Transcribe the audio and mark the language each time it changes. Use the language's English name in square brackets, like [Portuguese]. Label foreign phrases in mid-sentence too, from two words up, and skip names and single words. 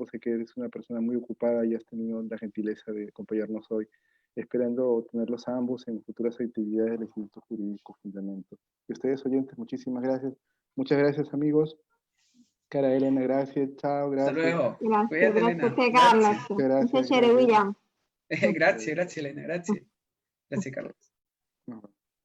[Spanish] Sé que eres una persona muy ocupada y has tenido la gentileza de acompañarnos hoy, esperando tenerlos a ambos en futuras actividades del Instituto Jurídico Fundamento. Y ustedes, oyentes, muchísimas gracias. Muchas gracias, amigos. Cara Elena, gracias, chao, gracias. Hasta luego. Gracias, Cuídate, gracias, Elena. Carlos. Gracias, [Italian] Un piacere, William. Grazie Elena, grazie. Grazie Carlos. No.